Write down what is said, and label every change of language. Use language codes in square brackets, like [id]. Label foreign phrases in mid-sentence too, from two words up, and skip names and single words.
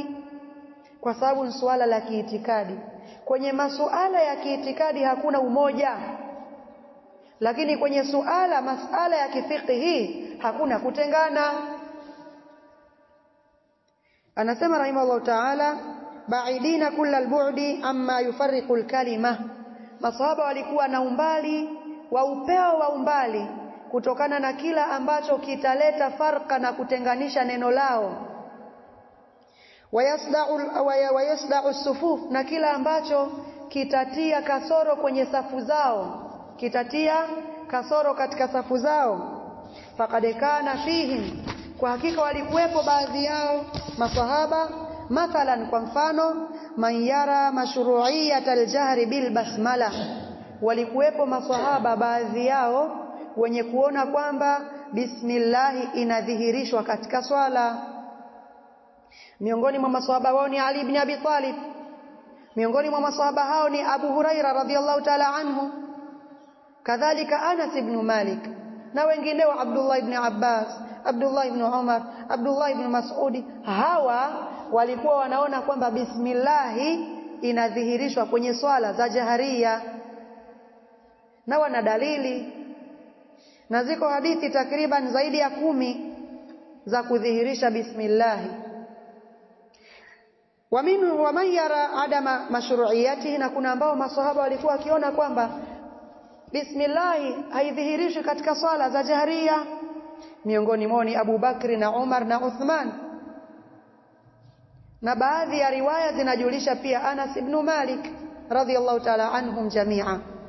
[sw] Kwa sababu ni swala la kiitikadi. Kwenye masuala ya kiitikadi hakuna umoja, lakini kwenye masala ya kifiqhi hakuna kutengana. [ar] Anasema رحمه الله تعالى بعيدين كل البعد عما يفرق الكلمة. [sw] Maswahaba walikuwa na umbali wa upeo wa umbali kutokana na kila ambacho kitaleta farqa na kutenganisha neno lao. [ar] ويصدع الصفوف, [sw] na kila ambacho kitatia kasoro kwenye safu zao, kitatia kasoro katika safu zao. [ar] فقد كان فيهم, [sw] kwa hakika walikuwepo baadhi yao maswahaba, mathalan kwa mfano, [ar] من يرى مشروعية الجهر بالبسملة, [sw] walikuwepo maswahaba baadhi yao wenye kuona kwamba bismillah inadhihirishwa katika swala. Miongoni mwa maswahaba wao ni Ali ibn Abi Talib, miongoni mwa maswahaba hao ni Abu Huraira [ar] رضي الله تعالى عنه, [sw] kadhalika Anas ibn Malik na wengineo, Abdullah ibn Abbas, Abdullah ibn Umar, Abdullah ibn Mas'ud. Hawa walikuwa wanaona kwamba bismillah inadhihirishwa kwenye swala za jaharia, na wana dalili, na ziko hadithi takriban zaidi ya 10 za kudhihirisha bismillah. [ar] ومن يرى عدم مشروعيته, [sw] na kuna ambao maswahaba walikuwa wakiona kwamba bismillah haidhihirishwi katika swala za jaharia. Miongoni mwao ni Abu Bakri na Umar na Uthman, na baadhi ya riwaya zinajulisha pia Anas ibn Malik [ar] رضي الله تعالى عنهم جميعا.